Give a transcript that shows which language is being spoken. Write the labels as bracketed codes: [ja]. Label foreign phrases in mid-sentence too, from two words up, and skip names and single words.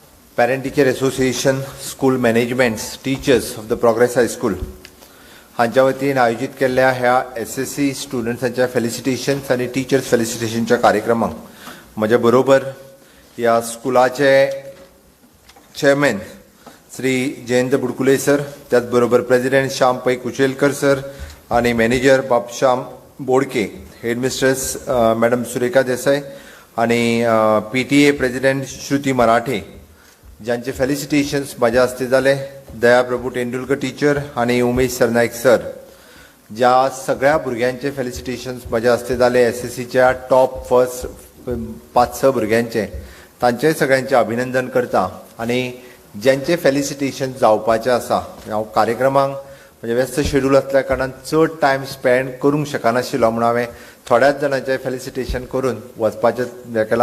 [en] Parent Teacher Association, School Managements, Teachers of the Progress High School [kok] हांच्या वतीन आयोजित केल्ल्या ह्या SSC स्टुडंट्सांच्या फेलिसिटेशन्स आणि [en] teachers felicitation [kok] कार्यक्रमाक म्हज्या बरोबर ह्या स्कुलाचे चेअरमॅन श्री जयंत बुडकुले सर, त्याच बरोबर प्रेसिडेंट श्याम पै कुशेलकर सर आणि मॅनेजर बापश्याम बोडके, हेडमिस्ट्रेस मॅडम सुरेखा देसाई आणि PTA प्रेसिडेंट श्रुती मराठे, ज्यांचे फेलिसिटेशन्स माझ्या हस्ते झाले. [mr] दया प्रभू तेंडुलकर टीचर आणि उमेश सरनाईक सर, ज्या सगळ्या भुरग्यांचे फेलिसिटेशन्स माझ्या हस्ते झाले. [kok] SSCच्या टॉप फर्स्ट 5-6 भुरग्यांचे, तांचे सगळ्यांचे अभिनंदन करता. आणि ज्यांचे फेलिसिटेशन जावपाचे आसा, हांव कार्यक्रमाक म्हणजे व्यस्त शेड्यूल असल्या कारणान चड [en] time spend [kok] करूंक शकनाशिल्लो, म्हणून हांवें थोड्याच जाणांचे फेलिसिटेशन करून वचपाचें हें केलां.